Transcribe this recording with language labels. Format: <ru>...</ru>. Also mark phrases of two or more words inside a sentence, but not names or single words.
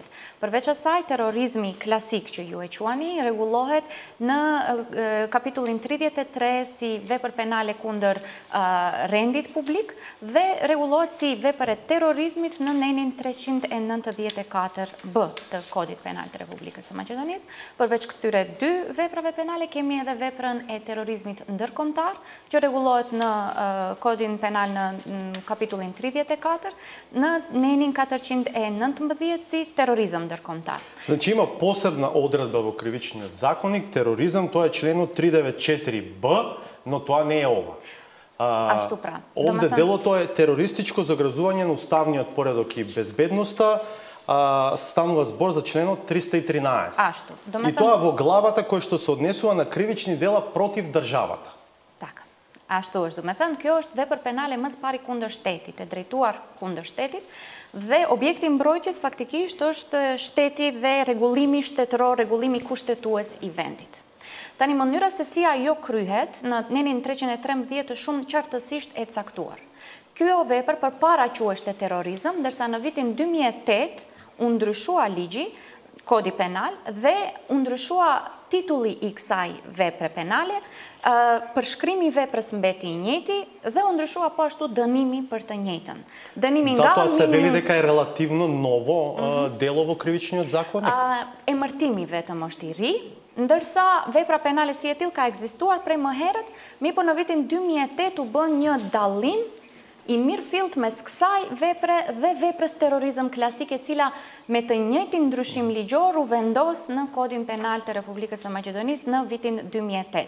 <sq>Përveç asaj, terrorizmi klasik që ju e quani rregullohet në kapitullin 33 si vepër penale kundër rendit publik dhe rregullohet si vepër e terrorizmit në nenin 394b të Kodit Penal të Republikës së Maqedonisë. Përveç këtyre 2 veprave penale kemi edhe veprën e terrorizmit ndërkombëtar që rregullohet në Kodin Penal në kapitullin 34, në nenin 419 si terrorizam ndërkombëtar.</sq> <mk>Значи има посебна одредба во Кривичниот законник, тероризам, тоа е членот 394б, но тоа не е ова.</mk> <sq>Ashtu pra.</sq> <mk>Овде делото е терористичко загрозување на уставниот поредок и безбедноста, станува збор за членот 313.</mk> <sq>Ашту.</sq> <mk>И тоа во главата кој што се однесува на кривични дела против државата.</mk> <sq>Ashtu është, do me thënë, kjo është vepër penale më së pari kundër shtetit, e drejtuar kundër shtetit, dhe objekti i mbrojtjes faktikisht është shteti dhe rregullimi shtetëror, rregullimi kushtetues i vendit. Tani mënyra se si ajo kryhet në nenin 313 është shumë qartësisht e caktuar. Kjo vepër përpara quheshte terrorizëm, ndërsa në vitin 2008 u ndryshua ligji, Kodi penal, dhe u ndryshua titulli i kësaj vepre penale, përshkrimi i veprës mbeti i njëjti dhe u ndryshua po ashtu dënimi për të njëjtën. Dënimi nga</sq> <mk>Затоа се вели дека е релативно ново дело во кривичниот законник.</mk> <sq>Emërtimi vetëm është i ri, ndërsa vepra penale si e tillë ka ekzistuar prej më herët, mirëpo në vitin 2008 u bën një dallim i mirëfillt mes kësaj vepre dhe veprës terrorizëm klasike, e cila me të njëjtin ndryshim ligjor u vendos në Kodin Penal të Republikës së Maqedonisë në vitin 2008.</sq>